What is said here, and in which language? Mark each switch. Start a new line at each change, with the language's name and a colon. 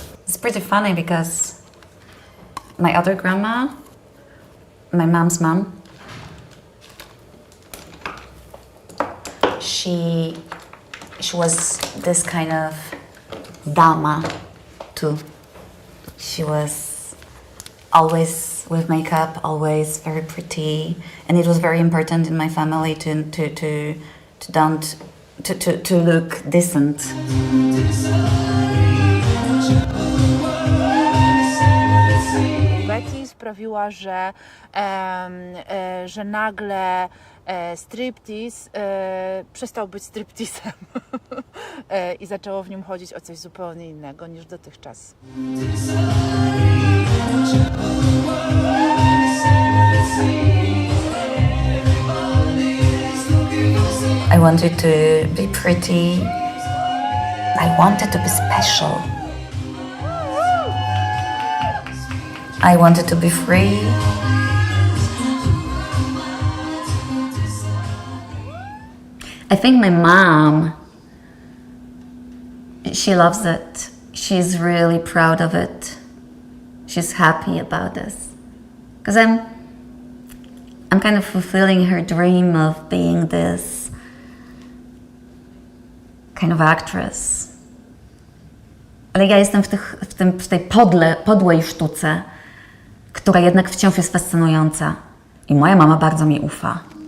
English: It's pretty funny because my other grandma, my mom's mom, she was this kind of dama too. She was always with makeup, always very pretty, and it was very important in my family to look decent.
Polish: Betty sprawiła, że nagle striptease przestał być stripteasem i zaczęło w nim chodzić o coś zupełnie innego niż dotychczas.
English: I wanted to be pretty. I wanted to be special. I wanted to be free. I think my mom, she loves it. She's really proud of it. She's happy about this. Because I'm kind of fulfilling her dream of being this kind of actress.
Polish: Ale ja jestem w tej podłej sztuce, która jednak wciąż jest fascynująca. I moja mama bardzo mi ufa.